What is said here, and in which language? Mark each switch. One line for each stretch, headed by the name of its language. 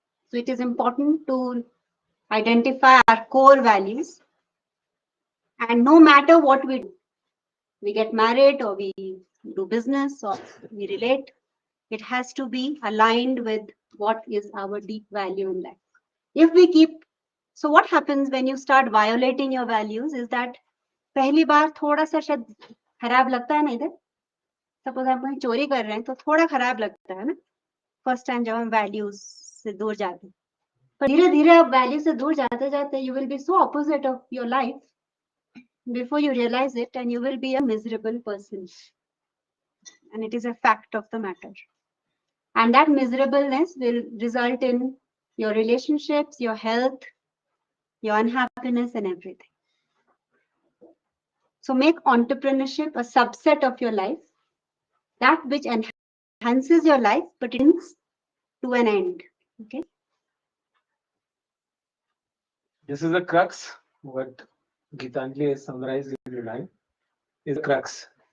English: So it is important to identify our core values. And no matter what we do, we get married or we do business or we relate, it has to be aligned with what is our deep value in life. If we keep, so what happens when you start violating your values is that
Hindi: पहली बार थोड़ा सा शायद खराब लगता है ना इधर suppose हम कहीं चोरी कर रहे हैं तो थोड़ा खराब लगता है ना
English: first time
Hindi: जब हम वैल्यूज से दूर जाते हैं पर धीरे धीरे आप वैल्यू से दूर जाते जाते
English: You will be so opposite of your life before you realize it and you will be a miserable person, and it is a fact of the matter, and that miserableness will result in your relationships, your health, your unhappiness and everything. So make entrepreneurship a subset of your life, that which enhances your life but it ends to an end. Okay, This is the crux. What Gitanjali has summarized in the line is the crux.